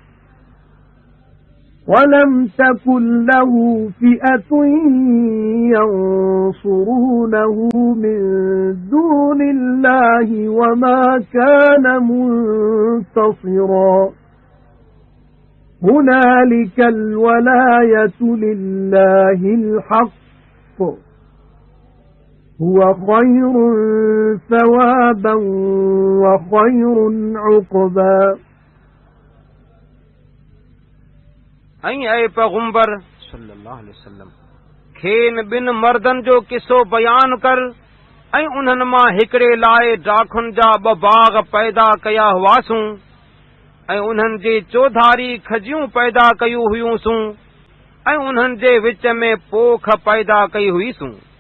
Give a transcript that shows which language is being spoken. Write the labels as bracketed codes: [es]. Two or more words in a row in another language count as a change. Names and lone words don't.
[ar] ولم تكن له فئة ينصرونه من دون الله وما كان منتصرا هنالك الولاية لله الحق هو خير ثوابا وخير عقبا [sd] ऐं पैगंबर [ar] صلى الله عليه وسلم [sd] खेन बिन मर्दन जो किस्सो बयान कर ऐं उन्हनि मां हिकिड़े लाइ डाखुनि जा ॿ बाग पैदा कया हुआसूं ऐं उन्हनि जे चौधारी खजियूं पैदा कयूं हुयूंसूं ऐं उन्हनि जे विच में पोख पैदा कई हुईसूं